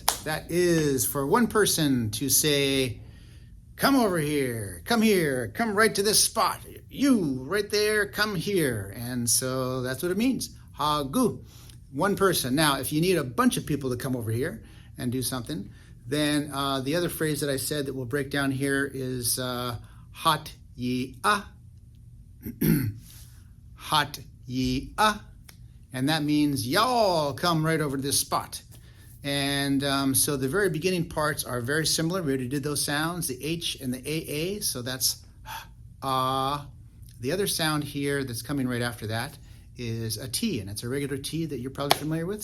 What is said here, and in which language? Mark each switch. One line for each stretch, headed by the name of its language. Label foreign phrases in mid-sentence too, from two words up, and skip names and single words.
English: That is for one person to say, come over here, come right to this spot. You, right there, come here. And so that's what it means, haagú. One person. Now, if you need a bunch of people to come over here and do something, then the other phrase that I said that we'll break down here is
Tlingit: haat yi.á. Haat yi.á.
English: And that means y'all come right over to this spot. And so the very beginning parts are very similar. We already did those sounds, the H and the AA. So that's ah. The other sound here that's coming right after that is a T, and it's a regular T that you're probably familiar with.